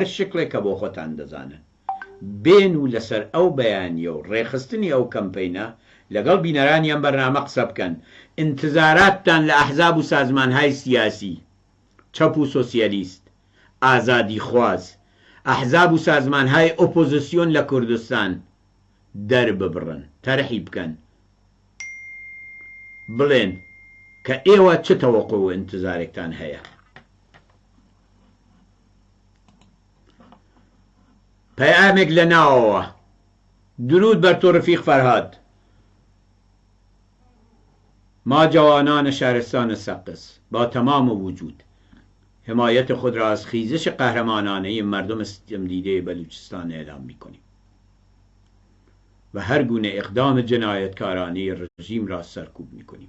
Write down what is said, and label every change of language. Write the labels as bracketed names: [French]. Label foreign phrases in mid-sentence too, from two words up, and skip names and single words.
[Central Kurdish] شکلێکە بۆ خۆتان دەزانن بێن و لەسەر ئەو بەیانیە و ڕێخستنی ئەو کەمپەینە لەگەڵ بینەرانی ئەم بەرنامە قسە بکەن ئینتزاراتتان لە ئەحزاب و [Persian] سازمانهای سیاسی [Central Kurdish] چەپ و سۆسیالیست ئازادی خواز ئەحزاب و سازمانهای ئۆپۆزیسیۆن لە کوردستان دەرببڕن تەرحی بکەن بڵێن کە ئێوە چ تەوەقع و ئینتزارێکتان هەیە پەیامێک لە ناوەوە درود بەر تۆ ڕفیق فەرهاد [Persian] ما جوانان شهرستان سقز با تمام وجود حمایت خود را از خیزش قهرمانانه مردم ستمدیده بلوچستان اعلام می‌کنیم و هر گونه اقدام جنایتکارانه رژیم را سرکوب می‌کنیم.